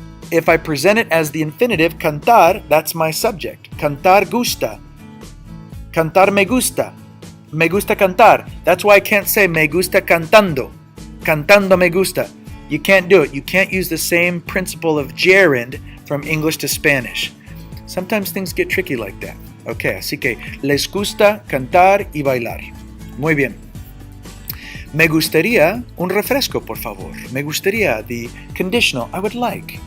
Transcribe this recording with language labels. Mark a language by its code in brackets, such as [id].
[en] If I present it as the infinitive, cantar, that's my subject. [es] Cantar gusta. Cantar me gusta. Me gusta cantar. [en] That's why I can't say [es] me gusta cantando. Cantando me gusta. [en] You can't do it. You can't use the same principle of gerund from English to Spanish. Sometimes things get tricky like that. [es] Okay, así que les gusta cantar y bailar. Muy bien. Me gustaría un refresco, por favor. Me gustaría, [en] the conditional, I would like.